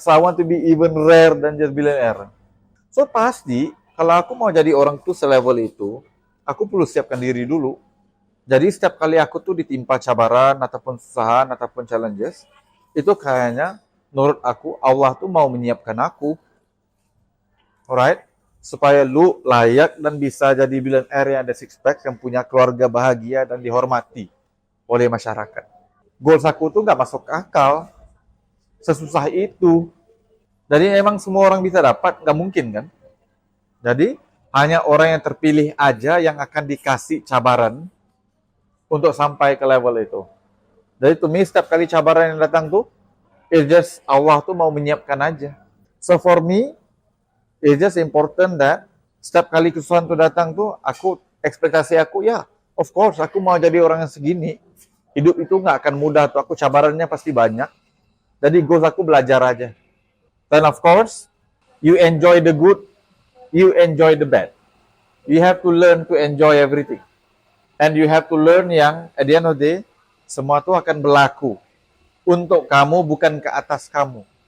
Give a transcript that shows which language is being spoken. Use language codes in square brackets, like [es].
[en] So I want to be even rare than just billionaire. [id] So pasti kalau aku mau jadi orang tuh selevel itu, aku perlu siapkan diri dulu. Jadi setiap kali aku tuh ditimpa cabaran ataupun kesusahan ataupun challenges, itu kayaknya menurut aku Allah tuh mau menyiapkan aku, alright, supaya lu layak dan bisa jadi billionaire yang ada six pack, yang punya keluarga bahagia dan dihormati oleh masyarakat. Goals aku tuh nggak masuk akal, sesusah itu. Jadi emang semua orang bisa dapat, nggak mungkin kan? Jadi hanya orang yang terpilih aja yang akan dikasih cabaran untuk sampai ke level itu. Jadi [en] to me, [id] setiap kali cabaran yang datang tuh, [en] it's just [id] Allah tuh mau menyiapkan aja. [en] So for me, it's just important that [id] setiap kali kesusahan tuh datang tuh, ekspektasi aku, ya, [en] of course, [id] aku mau jadi orang yang segini. Hidup itu nggak akan mudah tuh, aku cabarannya pasti banyak. Jadi goals aku belajar aja. [en] Dan of course, you enjoy the good, you enjoy the bad. You have to learn to enjoy everything. And you have to learn yang at the end of the day, [id] semua itu akan berlaku untuk kamu, bukan ke atas kamu.